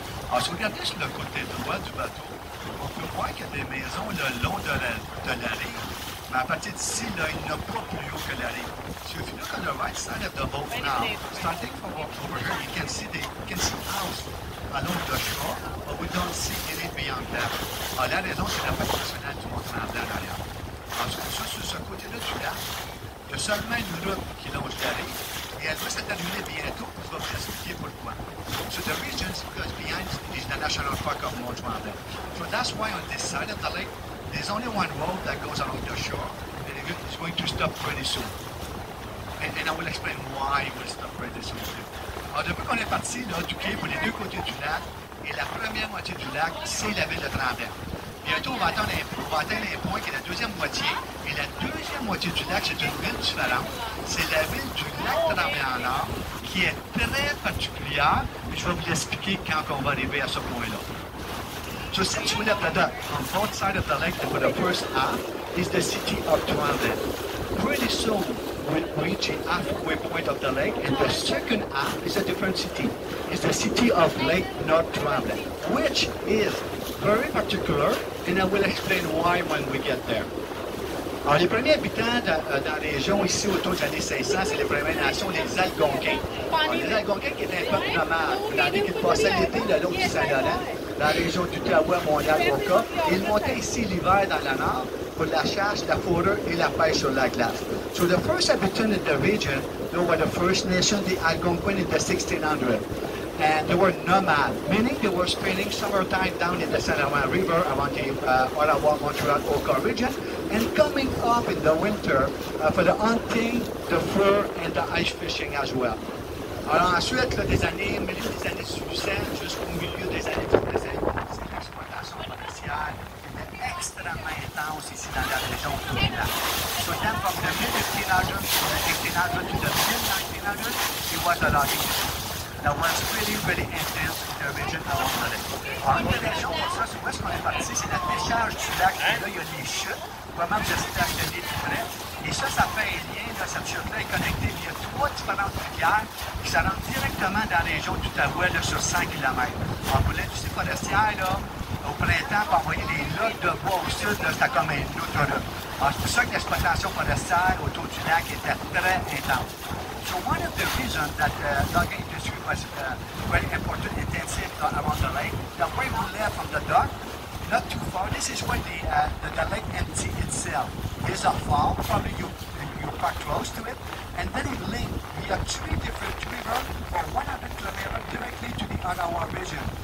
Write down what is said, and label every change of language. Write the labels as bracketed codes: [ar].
[fr] Alors, si vous regardez sur le côté droit du bateau, on peut voir qu'il y a des maisons le long de la rive. Mais à partir d'ici, là, il n'y en a pas plus haut que la rive. [en] So if you look on the right side of the boat now, starting from over here, you can see house along the shore, but we don't see any beyond that. [fr] Alors, la raison, c'est la fête nationale du Mont-Tremblant en arrière. Alors, c'est pour ça, sur ce côté-là du lac, il y a seulement une route qui longe la rive, et elle va se terminer bientôt, je vais vous expliquer pourquoi. [en] So the region goes behind is the National Park of Mont-Tremblant. So that's why on this side of the lake, there's only one road that goes along the shore, and it's going to stop pretty soon. And I will explain why it will stop pretty soon. [fr] Alors, depuis qu'on est parti là, du quai pour les deux côtés du lac, et la première moitié du lac, c'est la ville de Tremblant. Bientôt, on va atteindre un point qui est la deuxième moitié. Et la deuxième moitié du lac, c'est une ville différente. C'est la ville du lac Tremblant-Nord, qui est très particulière. Et je vais vous l'expliquer quand on va arriver à ce point-là. [en] So since we left the dock on both sides of the lake for the first half is the city of Tremblant. Pretty soon we'll reach the halfway point of the lake, and the second half is a different city. It's the city of Lake North Tremblant, which is very particular, and I will explain why when we get there. [fr] Alors, les premiers habitants dans la région ici autour des années 500, c'est les Premières Nations, les Algonquins. Alors, les Algonquins qui étaient un peuple nomade, c'est-à-dire qu'ils passaient l'été le long du Saint-Laurent, dans la région d'Ottawa, Montréal, Oka, et ils montaient ici l'hiver dans la nord pour la chasse, la fourrure et la pêche sur la glace. [en] So the first habitants in the region, they were the First Nation, the Algonquin in the 1600s. And they were nomad, meaning they were spending summertime down in the St. Laurent River around the Ottawa, Montreal, Oka region, and coming up in the winter for the hunting, the fur, and the ice fishing as well. [fr] Alors ensuite, là, milieu des années 1800 jusqu'au milieu des années 1900, c'est l'exploitation forestière qui était extrêmement intense ici dans la région autour du lac. [en] So then from the mid-1800s to the 1800s to the mid-1900s, it was a logging that was really, really intense in the region along the lake. [fr] Alors, une des régions pour ça, c'est où est-ce qu'on est parti, c'est la décharge du lac. Et là, il y a des chutes. Vraiment, vous êtes à tenir tout près. Et ça fait un lien, là, cette chute-là est connectée via 3 différentes rivières qui se rendent directement dans la région d'Outaouais sur 100 km. Alors, pour l'industrie forestière, là, au printemps, pour envoyer des logs de bois au sud, c'était comme une autoroute. Alors, c'est pour ça que l'exploitation forestière autour du lac était très intense. [en] So one of the reasons that the logging industry was very important, intensive around the lake, the way we left from the dock, not too far, this is where the lake empty itself. There's a fall, probably you park close to it, and then it linked via 3 different rivers for 100 kilometers directly to the Ottawa region.